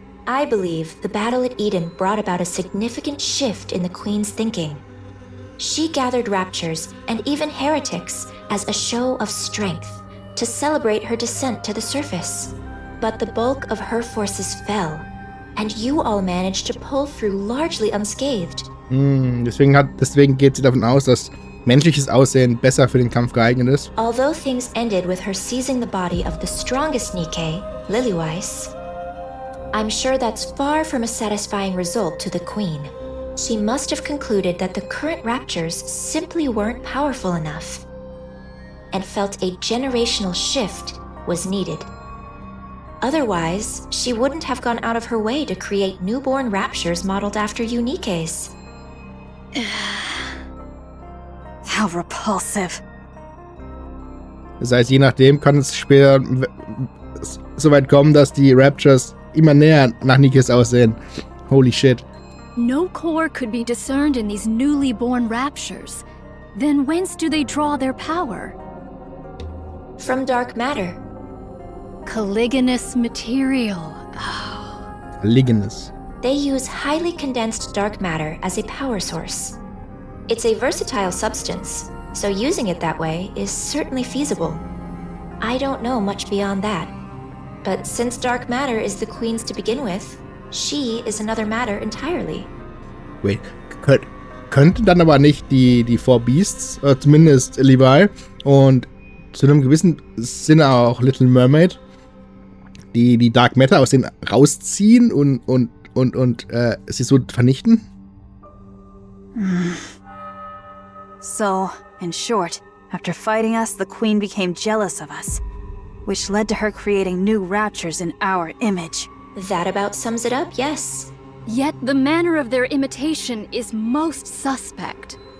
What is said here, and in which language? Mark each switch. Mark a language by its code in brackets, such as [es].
[en] I believe the battle at Eden brought about a significant shift in the Queen's thinking. She gathered raptures and even heretics as a show of strength to celebrate her descent to the surface. But the bulk of her forces fell, and you all managed to pull through largely unscathed. [de] Deswegen geht sie davon aus, dass menschliches Aussehen besser für den Kampf geeignet ist. [en] Although things ended with her seizing the body of the strongest Nikke, Lilyweiss, I'm sure that's far from a satisfying result to the Queen. She must have concluded that the current raptures simply weren't powerful enough, and felt a generational shift was needed. Otherwise, she wouldn't have gone out of her way to create newborn raptures modeled after you Nikkes. How repulsive. [de] Das heißt, je nachdem kann es später so weit kommen, dass die Raptures immer näher nach Nikkes aussehen. [en] Holy shit. No core could be discerned in these newly born raptures. Then whence do they draw their power? From dark matter. Caliginous material. Ligenes. They use highly condensed dark matter as a power source. It's a versatile substance, so using it that way is certainly feasible. I don't know much beyond that. But since dark matter is the Queen's to begin with, she is another matter entirely. [de] Wait, könnte dann aber nicht die Four Beasts, zumindest Levi und zu einem gewissen Sinne auch Little Mermaid, die Dark Matter aus denen rausziehen und sie so vernichten? [en] So, in short, after fighting us, the Queen became jealous of us, which led to her creating new raptures in our image. That about sums it up, yes. Yet the manner of their imitation is most suspect.